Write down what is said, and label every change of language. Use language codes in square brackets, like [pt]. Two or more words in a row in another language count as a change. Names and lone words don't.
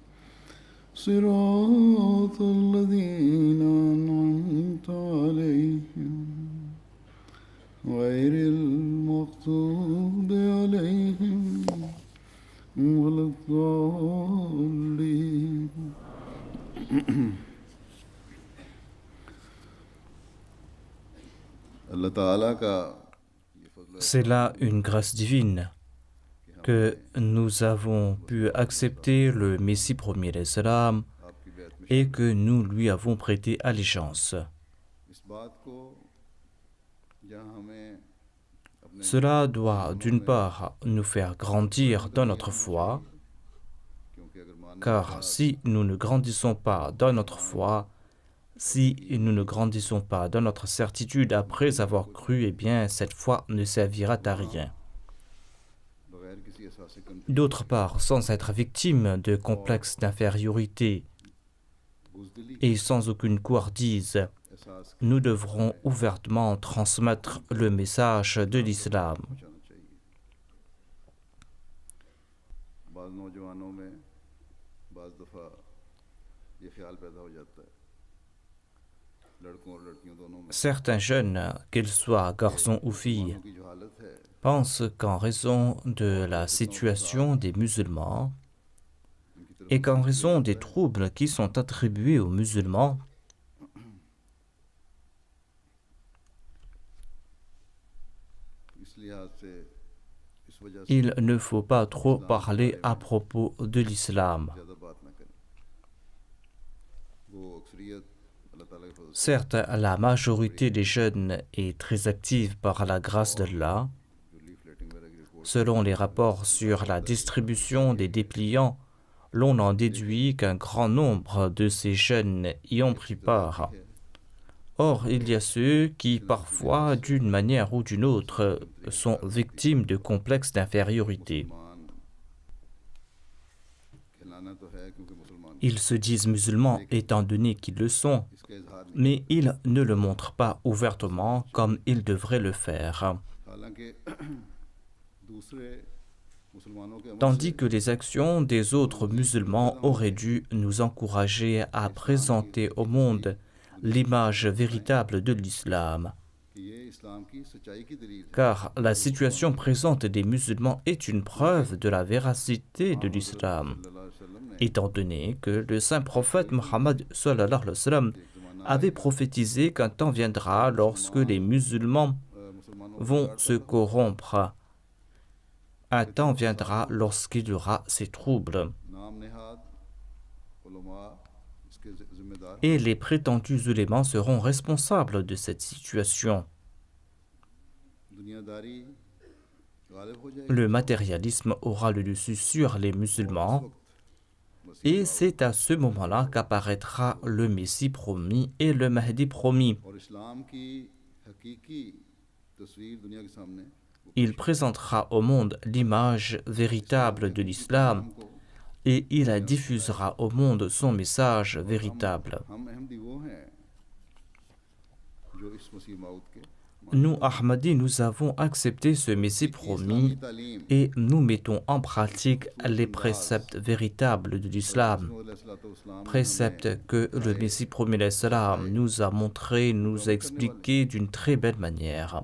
[ar] صراط الذين أنعمت عليهم غير المغضوب عليهم ولا الضالين. [ur] اللہ تعالیٰ کا [fr] C'est là une grâce divine que nous avons pu accepter le Messie premier l'Islam [ur] آپ کی بیعت میں [fr] et que nous lui avons prêté allégeance. [ur] اس بات کو جہاں ہمیں اپنے [fr] Cela doit d'une part nous faire grandir dans notre foi, [ur] کیونکہ اگر ماننے [fr] car si nous ne grandissons pas dans notre foi, si nous ne grandissons pas dans notre certitude après avoir cru, eh bien cette foi ne servira à rien. [ur] بغیر کسی احساس کنفیوژن [fr] D'autre part, sans être victime de complexes d'infériorité [ur] بزدلی [fr] et sans aucune couardise, [ur] احساس [fr] nous devrons ouvertement transmettre le message de l'islam. [ur] پہنچانا چاہیے. بعد نوجوانوں میں بعض دفعہ یہ خیال پیدا ہو جاتا ہے، لڑکوں اور لڑکیوں دونوں میں, [fr] Certains jeunes, qu'ils soient garçons ou filles, [ur] مسلمانوں کی جو حالت ہے [fr] pensent qu'en raison de la situation des musulmans [ur] ان کی طرف [fr] et qu'en raison des troubles qui sont attribués aux musulmans, [ur] اس لحاظ سے اس وجہ سے [fr] il ne faut pas trop parler à propos de l'islam. [ur] زیادہ بات نہ کریں. وہ اکثریت اللہ تعالیٰ کے فضل سے [fr] Certes, la majorité des jeunes est très active par la grâce d'Allah. [ur] جو لیفلیٹنگ وغیرہ کی رپورٹ [fr] Selon les rapports sur la distribution des dépliants, l'on en déduit qu'un grand nombre de ces jeunes y ont pris part. [ur] ہے, [fr] Or, il y a ceux qui, parfois, d'une manière ou d'une autre, sont victimes de complexes d'infériorité. [ur] مسلمان کہلانا تو ہے کیونکہ مسلمان [fr] Ils se disent musulmans étant donné qu'ils le sont, [ur] اس کا اظہار نہیں, [fr] mais ils ne le montrent pas ouvertement comme ils devraient le faire. [ur] حالانکہ دوسرے مسلمانوں کے عمل [fr] Tandis que les actions des autres musulmans auraient dû nous encourager à présenter au monde l'image véritable de l'islam. [ur] کہ یہ اسلام کی سچائی کی دلیل ہے. [fr] Car la situation présente des musulmans est une preuve de la véracité de l'islam, [ar] صلی اللہ علیہ وسلم نے [fr] étant donné que le saint prophète Mohammed [ar] صلى الله عليه وسلم [fr] avait prophétisé qu'un temps viendra lorsque les musulmans [ur] مسلمانوں [fr] vont se corrompre. Un temps viendra lorsqu'il y aura ces troubles. [ur] نام نہاد علماء اس کے ذمہ دار [fr] Et les prétendus ulémas seront responsables de cette situation. [ur] دنیاداری غالب ہو جائے گی. [fr] Le matérialisme aura le dessus sur les musulmans, et c'est à ce moment-là qu'apparaîtra le Messie promis et le Mahdi promis. [ur] اور اسلام کی حقیقی تصویر دنیا کے سامنے [fr] Il présentera au monde l'image véritable de l'islam, et il diffusera au monde son message [ur] اور [fr] véritable. [ur] ہم احمدی وہ ہیں جو اس مسیح موت کے [fr] Nous, Ahmadis, nous avons accepté ce Messie promis et nous mettons en pratique les préceptes véritables de l'islam. Préceptes que le Messie promis l'islam nous a montrés, nous a expliqués d'une très belle manière.